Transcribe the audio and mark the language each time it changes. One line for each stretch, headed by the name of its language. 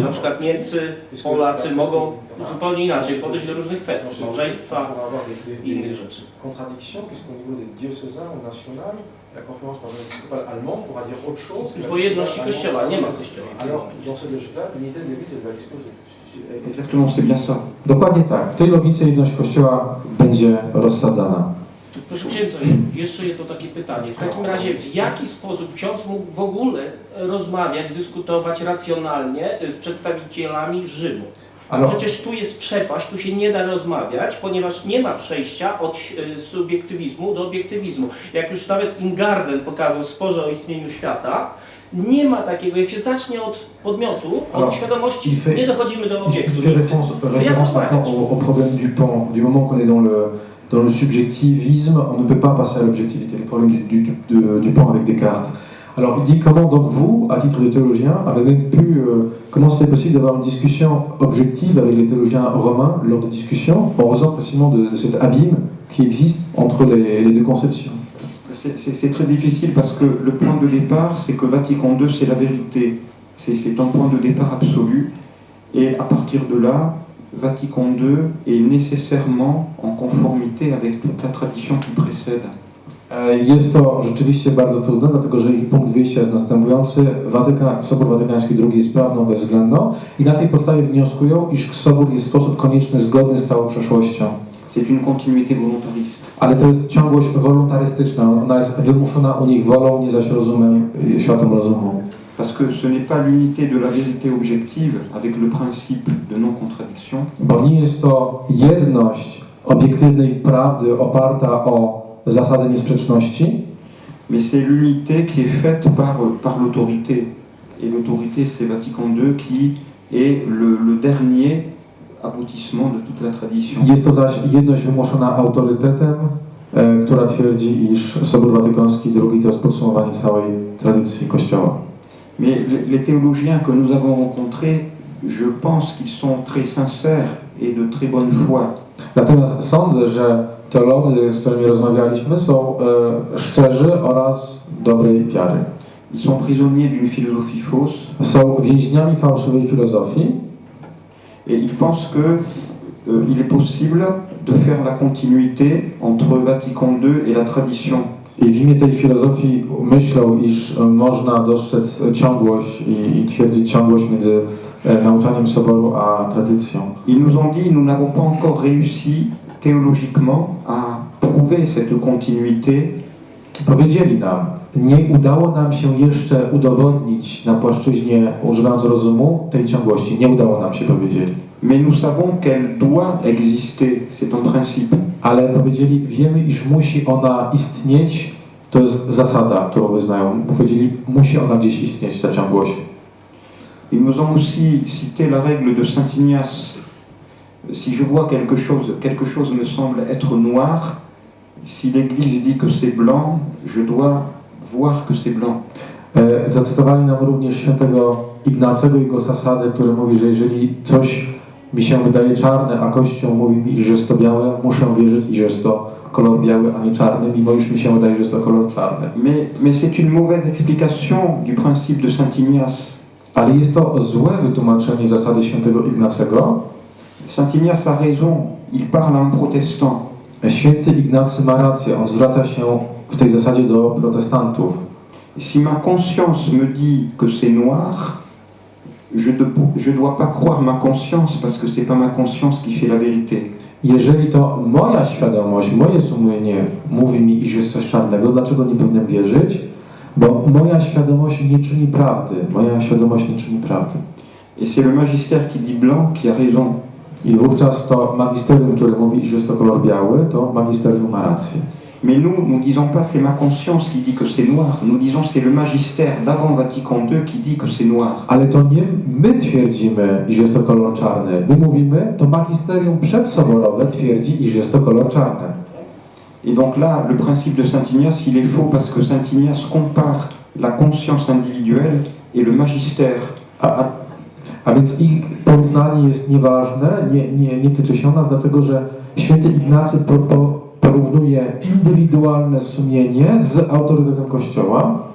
Polish: Na przykład Niemcy, Polacy mogą zupełnie inaczej podejść do różnych kwestii, małżeństwa i innych rzeczy.
French: Contradiction, puisqu'au niveau des diocésains ou nationales, la conférence épiscopale allemande pourra dire autre chose.
Polish: Po jedności Kościoła, nie ma Kościoła.
French: Alors, dans cette logique-là, l'unité de l'Église, elle va exploser. Exactement, c'est bien ça.
Polish: Dokładnie tak. W tej logice jedność Kościoła będzie rozsadzana. Proszę księdza, jeszcze jedno takie pytanie. W takim razie w jaki sposób ksiądz mógł w ogóle rozmawiać, dyskutować racjonalnie z przedstawicielami Rzymu? Przecież tu jest przepaść, tu się nie da rozmawiać, ponieważ nie ma przejścia od subiektywizmu do obiektywizmu. Jak już nawet Ingarden pokazał w sporze o istnieniu świata, nie ma takiego, jak się zacznie od podmiotu, od świadomości, nie dochodzimy do obiektu.
French: Il fait référence maintenant au problème du pan. Du moment qu'on est dans le subjectivisme, on ne peut pas passer à l'objectivité. Le problème du pan avec Descartes. Alors il dit comment donc vous, à titre de théologien, avez même pu, comment c'était possible d'avoir une discussion objective avec les théologiens romains lors des discussions, en raison précisément de cet abîme qui existe entre les deux conceptions. C'est très difficile parce que le point de départ, c'est que Vatican II, c'est la vérité. C'est un point de départ absolu. Et à partir de là, Vatican II est nécessairement en conformité avec toute la tradition qui précède.
Polish: Jest to rzeczywiście bardzo trudne, dlatego że ich punkt wyjścia jest następujący. Sobór Watykański II jest prawdą bezwzględną i na tej podstawie wnioskują, iż Sobór jest w sposób konieczny zgodny z całą przeszłością.
French: C'est une continuité volontariste.
Polish: Ale to jest ciągłość wolontarystyczna, ona jest wymuszona u nich wolą, nie zaś rozumem, światłem rozumu.
French: Parce que ce n'est pas l'unité de la vérité objective avec le principe de non-contradiction.
Polish: Bo nie jest to jedność obiektywnej prawdy oparta o zasady niesprzeczności,
French: mais c'est l'unité qui est faite par l'autorité. Et l'autorité, c'est Vatican II qui est le dernier aboutissement de toute la tradition.
Polish: jest to zaś jedność wymuszona autorytetem, która twierdzi, iż Sobór Watykański II to jest podsumowanie całej tradycji Kościoła.
French: Mais les théologiens que nous avons rencontrés, je pense qu'ils sont très sincères et de très bonne foi.
Polish: Natomiast sądzę, że teolodzy, z którymi rozmawialiśmy, są szczerzy oraz dobrej wiary.
French: Ils sont prisonniers d'une philosophie fausse
Polish: Są więźniami fałszywej filozofii
French: et ils pensent que il est possible de faire la continuité entre Vatican II et la tradition.
Polish: i w imię tej filozofii myślą, iż można dostrzec ciągłość i twierdzić ciągłość między nauczaniem Soboru a tradycją.
French: Ils nous ont dit, nous n'avons pas encore réussi théologiquement à prouver cette continuité.
Polish: Powiedzieli nam, nie udało nam się jeszcze udowodnić na płaszczyźnie, używając rozumu, tej ciągłości. Nie udało nam się, powiedzieli.
French: Mais nous savons qu'elle doit exister, c'est un principe.
Polish: Ale powiedzieli, wiemy, iż musi ona istnieć, to jest zasada, którą wyznają. Powiedzieli, musi ona gdzieś istnieć, ta ciągłość.
French: Ils nous ont aussi cité la règle de Saint Ignace. Si je vois quelque chose me semble être noir, si l'Église dit que c'est blanc, je dois voir que c'est blanc.
Polish: Zacytowali nam również świętego Ignacego i jego zasadę, który mówi, że jeżeli coś mi się wydaje czarne, a Kościół mówi mi, że jest to białe, muszę wierzyć, i że jest to kolor biały, a nie czarny, mimo już mi się wydaje, że jest to kolor czarny.
French: Mais c'est une mauvaise explication du principe de Saint Ignace.
Polish: Ale jest to złe wytłumaczenie zasady świętego Ignacego.
French: Saint Ignace a raison, il parle à un protestant.
Polish: Święty Ignacy ma rację, on zwraca się w tej zasadzie do protestantów.
French: Si ma conscience me dit que c'est noir, je dois pas croire ma conscience parce que c'est pas ma conscience qui fait la vérité.
Polish: Jeżeli to moja świadomość, moje sumienie mówi mi, iż jest coś czarnego, dlaczego nie powinienem wierzyć? Bo moja świadomość nie czyni prawdy. Moja świadomość nie czyni prawdy.
French: Et c'est le magistère qui dit blanc qui a raison.
Polish: I wówczas to magisterium, które mówi, że jest to kolor biały, to magisterium ma rację.
French: Mais nous disons pas c'est ma conscience qui dit que c'est noir. Nous disons c'est le magistère d'avant Vatican II qui dit que c'est noir.
Polish: Ale to nie my twierdzimy, iż jest to kolor czarny. My mówimy, to magisterium przedsoborowe twierdzi, iż jest to kolor czarny.
French: Et donc là, le principe de Saint Ignace, il est faux parce que Saint Ignace compare la conscience individuelle et le magistère.
Polish: A więc ich porównanie jest nieważne, nie tyczy się nas, dlatego że święty Ignacy porównuje indywidualne sumienie z autorytetem Kościoła,